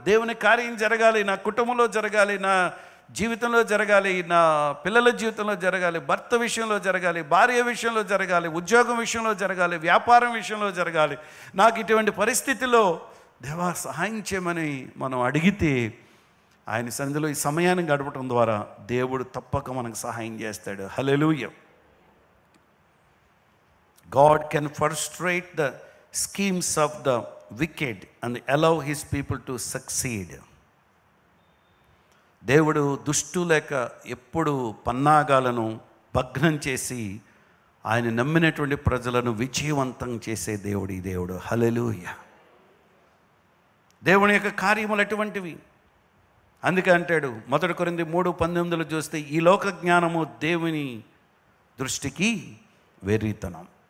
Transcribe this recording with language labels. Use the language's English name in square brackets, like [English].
[Telugu] దేవుని కార్యం జరగాలి, నా కుటుంబంలో జరగాలి, నా జీవితంలో జరగాలి, నా పిల్లల జీవితంలో జరగాలి, భర్త విషయంలో జరగాలి, భార్య విషయంలో జరగాలి, ఉద్యోగం విషయంలో జరగాలి, వ్యాపారం విషయంలో జరగాలి. నాకు ఇటువంటి పరిస్థితిలో దేవా సహాయం చేయమని మనం అడిగితే ఆయన సన్నిధిలో ఈ సమయాన్ని గడపడం ద్వారా దేవుడు తప్పక మనకు సహాయం చేస్తాడు. హల్లెలూయా. [English] God can frustrate the schemes of the wicked and allow his people to succeed. [Telugu] దేవుడు దుష్టు లేక ఎప్పుడు పన్నాగాలను భగ్నం చేసి ఆయన నమ్మినటువంటి ప్రజలను విజయవంతం చేసే దేవుడు ఈ దేవుడు. హల్లెలూయా. దేవుని యొక్క కార్యములు అటువంటివి. అందుకే అంటాడు 1 కొరింథీ 3:18 చూస్తే, ఈ లోక జ్ఞానము దేవుని దృష్టికి వెర్రితనం.